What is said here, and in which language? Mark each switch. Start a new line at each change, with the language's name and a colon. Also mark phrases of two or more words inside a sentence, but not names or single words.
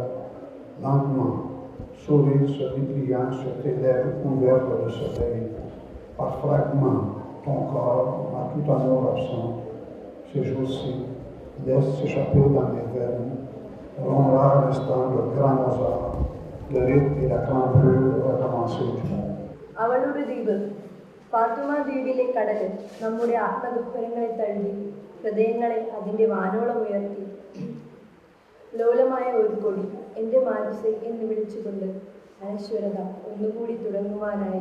French: Lentement, sourire se dépliant sur tes lèvres couvertes de soleil. Par fragments, ton corps, à tout amour absent, ces jours-ci, laisse s'échapper dans mes veines, rongera à l'instant le grand Mozart, le rythme et la clameur recommencer du monde.
Malayalam: അവളുടെ ദ്വീപ് ഫാത്തുമ ദ്വീപിലെ കടല് നമ്മുടെ ആത്മദുഃഖരങ്ങളെ തള്ളി ഹൃദയങ്ങളെ അതിൻ്റെ വാനോളം ഉയർത്തി. ലോലമായ ഒരു കൊടി എൻ്റെ മാനസെ എന്ന് വിളിച്ചുകൊണ്ട് അനശ്വരത ഒന്നുകൂടി തുടങ്ങുവാനായി.